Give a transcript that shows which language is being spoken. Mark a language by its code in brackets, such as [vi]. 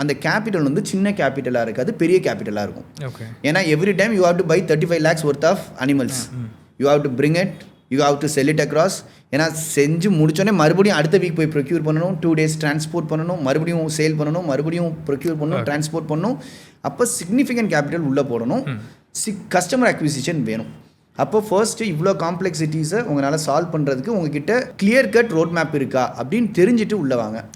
[ta] அந்த கேபிட்டல் வந்து சின்ன கேபிட்டலாக இருக்காது, பெரிய கேபிட்டலாக இருக்கும். [en] ஏன்னா every time you have to buy 35 lakhs worth of animals. You have to bring it, you have to sell it across. [ta] ஏன்னா செஞ்சு முடிச்சோடனே மறுபடியும் அடுத்த வீக் போய் ப்ரொக்யூர் பண்ணணும், 2 days டிரான்ஸ்போர்ட் பண்ணணும், மறுபடியும் சேல் பண்ணணும், மறுபடியும் ப்ரொக்யூர் பண்ணணும், டிரான்ஸ்போர்ட் பண்ணணும். அப்போ சிக்னிஃபிகண்ட் கேபிட்டல் உள்ளே போடணும், கஸ்டமர் அக்விசிஷன் வேணும். அப்போ ஃபர்ஸ்ட்டு இவ்வளோ காம்ப்ளெக்சிட்டிஸை உங்களால் சால்வ் பண்ணுறதுக்கு உங்ககிட்ட கிளியர் கட் ரோட் மேப் இருக்கா அப்படின்னு தெரிஞ்சுட்டு உள்ளே வாங்க.